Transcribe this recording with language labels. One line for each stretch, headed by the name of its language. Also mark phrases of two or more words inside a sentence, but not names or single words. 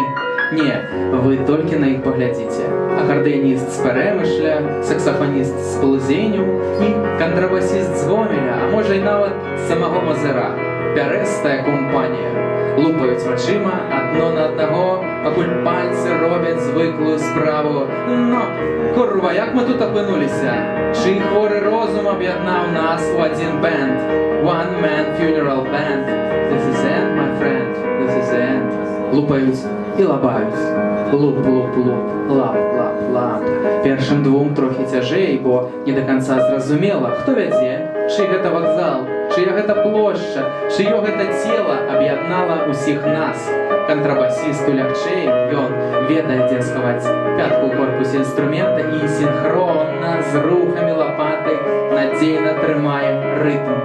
Belarusian: Не, вы толькі на іх паглядзіце. Акардэоніст з Пэрэмышля, саксафаніст з Плузеню і кантрабасіст з Гомеля, а можа і нават з самого Мазыра. Пярэстая компанія. Лупаюць вачыма адно на аднаго, пакуль пальцы робяць звыклую справу. Но, курва, як мы тут апынуліся? Чый хворы розум аб'яднаў нас у адзін бэнд?
English: One man funeral band. This is the end, my friend. This is the end.
Belarusian: Лупаюць і лабаюць. Луп, луп, луп, лап, лап, лап. Першым двум трохі цяжэй, бо не да канца зразумела, хто вядзе, чый гэта вакзал, чыя гэта плошча, чыё гэта цела аб'яднала ўсіх нас. Кантрабасісту лягчэй, ён ведае, дзе схаваць пятку ў корпусе інструмента і сінхронна з рухамі лапаты надзейна трымае рытм.